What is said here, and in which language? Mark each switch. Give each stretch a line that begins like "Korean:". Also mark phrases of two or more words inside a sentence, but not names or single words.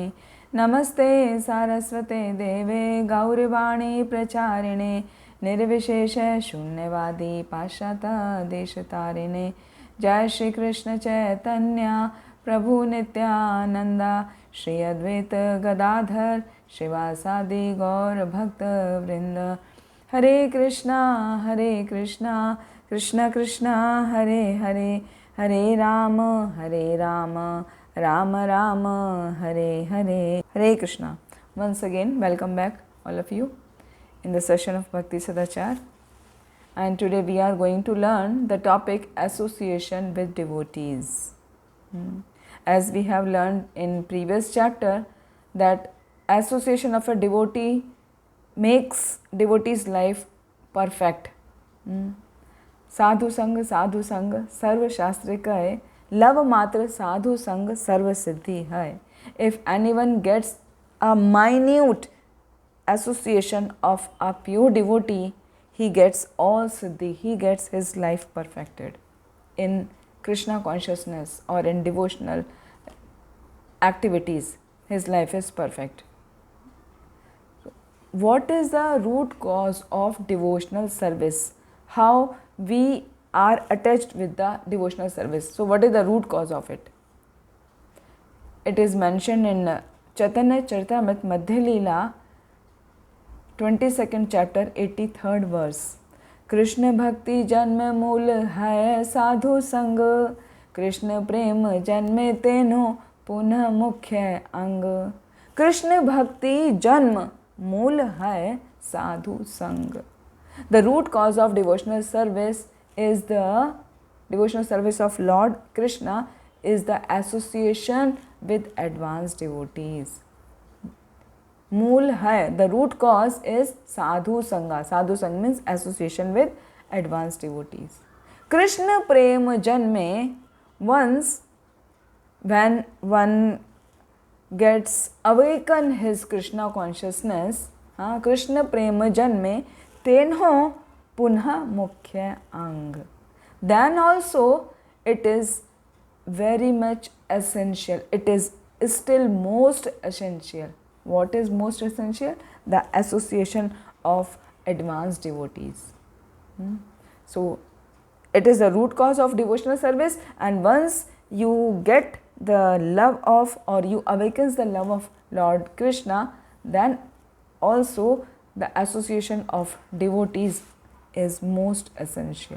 Sanskrit: नमस्ते सारस्वते देवे गौरवाणी प्रचारिणे निर्विशेषशून्यवादी पाश्चात्यदेशतारिणे। जय श्री कृष्ण चैतन्य प्रभु नित्यानंद श्री अद्वैत गदाधर श्रीवासादि गौर भक्त वृंद। हरे कृष्णा कृष्ण कृष्ण हरे हरे, हरे राम राम राम हरे हरे। हरे कृष्णा।
English: Once again, welcome back all of you in the session of Bhakti Sadachar. And today we are going to learn the topic association with devotees. As we have learned in previous chapter that association of a devotee makes devotee's life perfect.
Bangla: সাধু সঙ্গ সর্ব শাস্ত্র কহে, লব মাত্র সাধু সঙ্গ সর্ব সিদ্ধি হয়.
English: If anyone gets a minute association of a pure devotee, he gets all siddhi, he gets his life perfected in Krishna consciousness or in devotional activities. His life is perfect. What is the root cause of devotional service? How we are attached with the devotional service? So what is the root cause of it? It is mentioned in Chaitanya Charitamrita Madhya Leela 22nd chapter 83rd verse.
Bangla: কৃষ্ণ ভক্তি জন্ম মূল হয় সাধু সঙ্গ, কৃষ্ণ প্রেম জন্মে তেঁহো পুনঃ মুখ্য অঙ্গ। কৃষ্ণ ভক্তি জন্ম মূল হয় সাধু সঙ্গ.
English: The root cause of devotional service is the devotional service of Lord Krishna is the association with advanced devotees.
Bangla: মূল হয়,
English: the root cause is
Bangla: সাধু সঙ্গ. সাধু সঙ্গ
English: means association with advanced devotees.
Bangla: কৃষ্ণ প্রেম জন্মে,
English: once when one gets awaken his Krishna consciousness,
Bangla: কৃষ্ণ প্রেম জন্মে তেঁহো পুনঃ মুখ্য অঙ্গ.
English: Then also it is very much essential. It is still most essential. What is most essential? The association of advanced devotees. So, it is the root cause of devotional service, and once you get the love of or you awakens the love of Lord Krishna, then also the association of devotees is most essential.